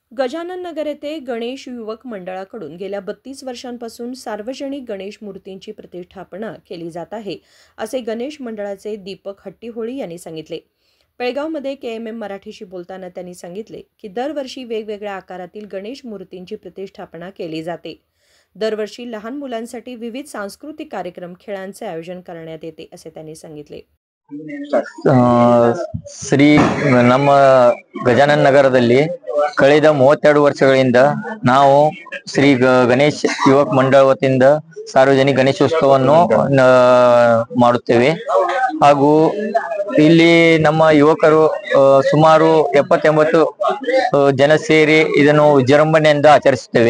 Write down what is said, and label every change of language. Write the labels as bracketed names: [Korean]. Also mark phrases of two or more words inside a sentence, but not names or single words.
[Marathi] गजानन नगर येथे गणेश युवक मंडळाकडून गेल्या 32 वर्षांपासून सार्वजनिक गणेश मूर्तींची प्रतिष्ठापना केली जात आहे, असे गणेश मंडळाचे दीपक हट्टीहोळी यांनी सांगितले। पेळगावमध्ये KMM मराठीशी बोलताना त्यांनी सांगितले की दरवर्षी वेगवेगळ्या आकारातील गणेश मूर्तींची प्रतिष्ठापना केली जाते। दरवर्षी लहान मुलांसाठी विविध सांस्कृतिक कार्यक्रम, खेळांचे आयोजन करण्यात येते, असे त्यांनी सांगितले। [Kannada] ಶ್ರೀ ನಮ್ಮ ಗಜಾನನ ನಗರದಲ್ಲಿ ಕಳೆದ 32 ವರ್ಷಗಳಿಂದ ನಾವು ಶ್ರೀ ಗಣೇಶ್ ಯುವಕ ಮಂಡಳ ವತಿಯಿಂದ ಸಾರ್ವಜನಿಕ ಗಣೇಶೋತ್ಸವವನ್ನು ಮಾಡುತ್ತೇವೆ। ಹಾಗೂ ಇಲ್ಲಿ ನಮ್ಮ ಯುವಕರು ಸುಮಾರು 70-80 ಜನ ಸೇರಿ ಇದನ್ನು ವಿಜೃಂಭಣೆಯಿಂದ ಆಚರಿಸುತ್ತೇವೆ।